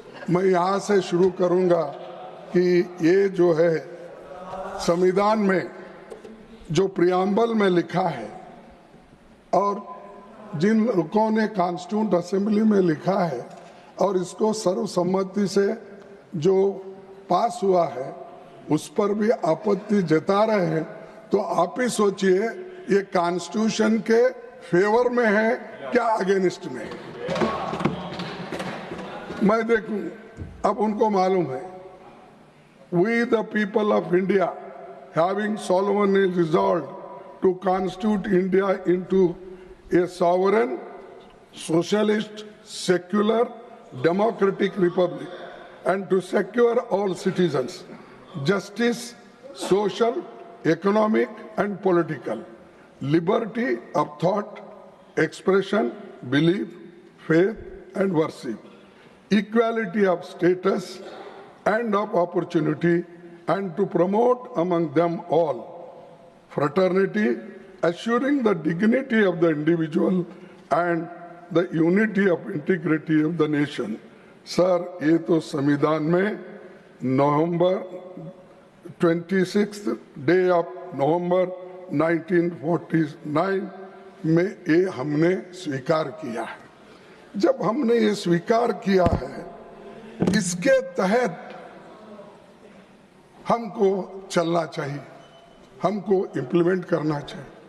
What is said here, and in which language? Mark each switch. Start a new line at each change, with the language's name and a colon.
Hindi: मैं यहाँ से शुरू करूँगा कि ये जो है संविधान में जो प्रियम्बल में लिखा है और जिन लोगों ने कॉन्स्टिट्यूंट असेंबली में लिखा है और इसको सर्वसम्मति से जो पास हुआ है, उस पर भी आपत्ति जता रहे हैं। तो आप ही सोचिए, ये कॉन्स्टिट्यूशन के फेवर में है क्या अगेंस्ट में? मैं देखूं, अब उनको मालूम है,
English: We the people of India having solemnly resolved to constitute India into a sovereign, socialist, secular, democratic republic, and to secure all citizens justice, social, economic, and political, liberty of thought, expression, belief, faith, and worship, equality of status and of opportunity, and to promote among them all fraternity, assuring the dignity of the individual and the unity of integrity of the nation.
Hindi: Sir, ये तो संविधान में नवंबर 26 day of November 1949 में ये हमने स्वीकार किया है। जब हमने ये स्वीकार किया है, इसके तहत हमको चलना चाहिए, हमको इम्प्लीमेंट करना चाहिए।